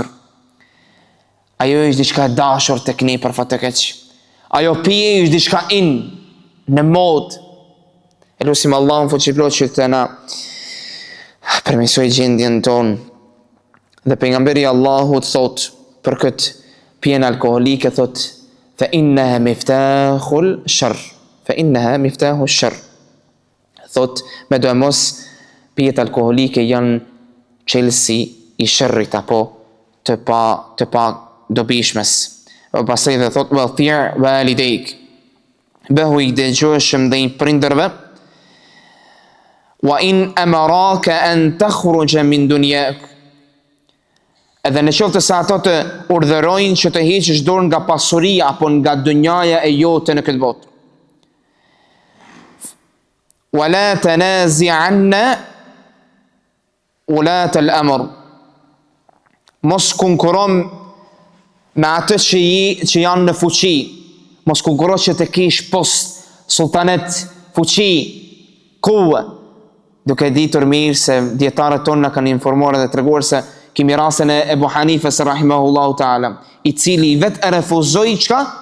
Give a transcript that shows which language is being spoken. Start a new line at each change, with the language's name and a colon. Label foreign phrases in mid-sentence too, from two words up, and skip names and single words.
Albanian: Ajo është diçka e dashur tek ne për fat të keq. Ajo pije është diçka në mod. E lutim Allahun fuqiplot që të na përmirësoj gjendjen tonë. Dhe pejgamberi Allahut thot për këtë pjenë alkoholike, thot
Arabic: fa innaha miftahul sharr, fa innaha miftahul sharr.
Albanian: Thot me do mos pijet alkoholike janë çelësi i sherrit apo të pa dobishmes. Pastaj dhe thot
Arabic: wathir walidayk,
Albanian: bëhu i dëgjueshëm dhe i prindërve,
Arabic: wa in amaraka an takhruja min dunyak,
Albanian: edhe në qoftë se ato të urdhërojnë që të heqësh dorë nga pasuria apo nga dunjaja e jote në këtë botë.
Arabic: Wala tanazi'anna ulat al-amr,
Albanian: mos konkuron me atë që janë në fuqi, mos konkuron që të kesh post, sultanet, fuqi, kuve, duke ditur mirë se dietarët tonë na kanë informuar dhe treguar se kemi rastin e Ebu Hanifes
Arabic: rahimahullahu ta'ala,
Albanian: i cili vetë e refuzoi çka?